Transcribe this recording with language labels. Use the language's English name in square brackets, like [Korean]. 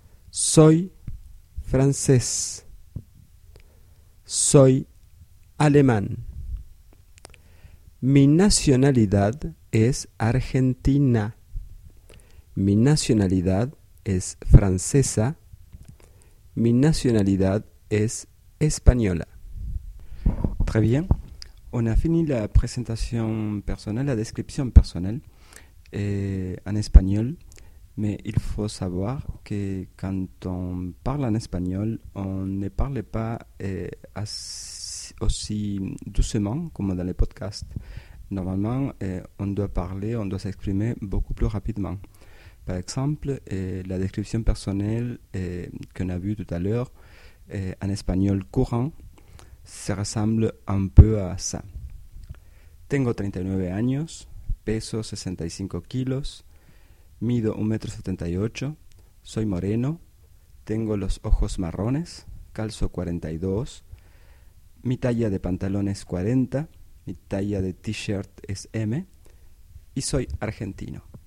[Spanish] Soy francés. Soy alemán. Mi nacionalidad es argentina. Mi nacionalidad es francesa. Mi nacionalidad es española. [French] Très bien. On a fini la présentation personnelle, la description personnelle en espagnol. Mais il faut savoir que quand on parle en espagnol, on ne parle pas aussi doucement comme dans les podcasts. Normalement, on doit parler, on doit s'exprimer beaucoup plus rapidement. Par exemple, la description personnelle qu'on a vue tout à l'heure, en espagnol courant, se ressemble un peu à ça. [Spanish] Tengo 39 años, peso 65 kilos. Mido 1,78 m, soy moreno, tengo los ojos marrones, calzo 42, mi talla de pantalón es 40, mi talla de t-shirt es M y soy argentino.